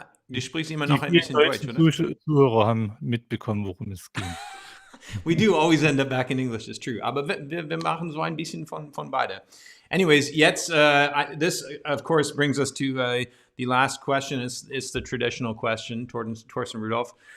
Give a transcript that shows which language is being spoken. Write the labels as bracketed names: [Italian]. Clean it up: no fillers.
[German] Du sprichst immer noch ein bisschen Deutsch, oder? Zuhörer haben mitbekommen, worum es ging. [English] We do always end up back in English, it's true. [German] Aber wir machen so ein bisschen von beide. [English] Anyways, jetzt, this, of course, brings us to the last question. It's the traditional question, Torsten Rudolph.